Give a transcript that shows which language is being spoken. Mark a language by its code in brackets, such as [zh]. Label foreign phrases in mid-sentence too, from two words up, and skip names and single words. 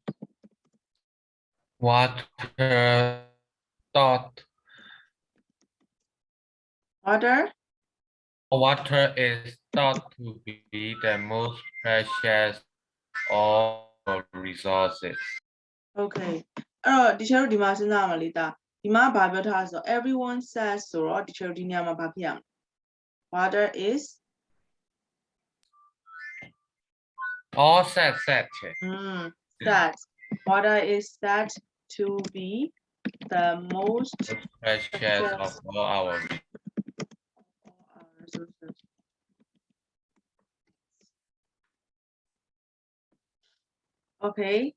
[en] Water thought Water is thought to be the most precious of resources. [my] Okay. အဲ့တော့ဒီချက်တို့ဒီမှာစဉ်းစားမှာလေဒါဒီမှာဘာပြောထားလဲဆိုတော့ [en] everyone says [my] ဆိုတော့ဒီချက်တို့ဒီနေရာမှာဘာဖြစ်ရမလဲ [en] Water is All said check. That water is said to be the most Precious of all our resources. Okay.